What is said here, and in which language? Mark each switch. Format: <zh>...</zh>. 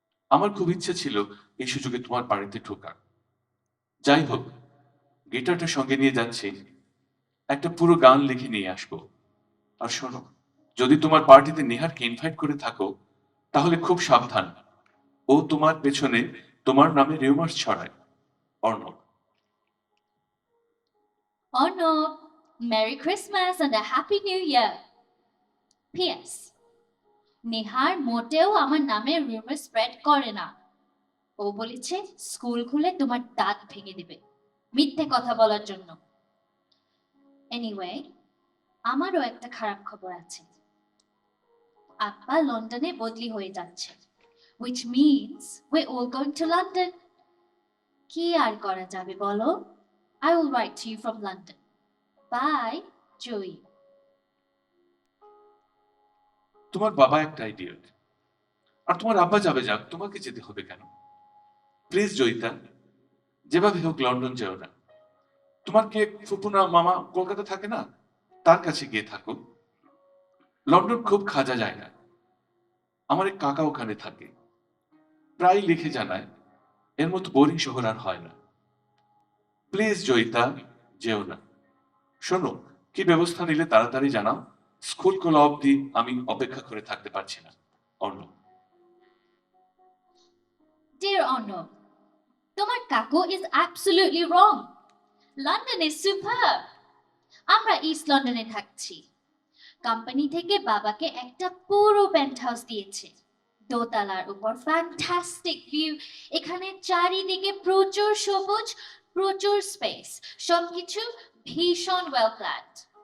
<bn>আমার খুব ইচ্ছে ছিল এই সুযোগে তোমার বাড়িতে ঢোকার। যাই হোক, গিটারটা সঙ্গে নিয়ে যাচ্ছি, একটা পুরো গান লিখে নিয়ে আসবো। আর শোনো, যদি তোমার পার্টিতে নেহারকে ইনভাইট করে থাকো তাহলে খুব সাবধান। ও তোমার পেছনে তোমার নামে রিউমার্স ছড়ায়। Arnab.</bn> <en>Arnab, Merry Christmas and a Happy New Year. P.S.</en> <bn>নেহার মোটেও আমার নামে রিউমার স্প্রেড করে না। ও বলেছে স্কুল খুলে তোমার দাঁত ভেঙে দিবে মিথ্যে কথা বলার জন্য। এনিওয়ে, আমারও একটা খারাপ খবর আছে। আব্বা লন্ডনে বদলি হয়ে যাচ্ছে,</bn> <en>which means we're all going to London.</en> <bn>কি আর করা যাবে বলো?</bn> <en>I will write to you from London. Bye, Joey.</en> <bn>তোমার বাবা একটা আইডিয়ট, আর তোমার আব্বা যাবে যাক, তোমাকে যেতে হবে কেন? প্লিজ জয়িতা, যেভাবে হোক লন্ডন যেও না। তোমার কে ফুপুনা মামা কলকাতা থাকে না, তার কাছে গিয়ে থাকো। লন্ডন খুব খাজা জায়গা। আমার এক কাকা ওখানে থাকে, প্রায় লিখে জানায় এর মতো বোরিং শহর আর হয় না। প্লিজ জয়িতা, যেও না। শোনো, কি ব্যবস্থা নিলে তাড়াতাড়ি জানাও। স্কুল খোলা অবধি আমি অপেক্ষা করে থাকতে পারছি না। অর্ণ।</bn> <en>Dear Arno,</en> <bn>তোমার কাকু</bn> <en>is absolutely wrong. London is superb.</en> <bn>আমরা ইস্ট লন্ডনে থাকছি। কোম্পানি থেকে বাবাকে একটা পুরো পেন্ট হাউস দিয়েছে, দোতলার উপর ফ্যান্টাস্টিক ভিউ। এখানে চারিদিকে প্রচুর সবুজ, প্রচুর স্পেস, সবকিছু ভীষণ ওয়েল প্ল্যান্ড।</bn>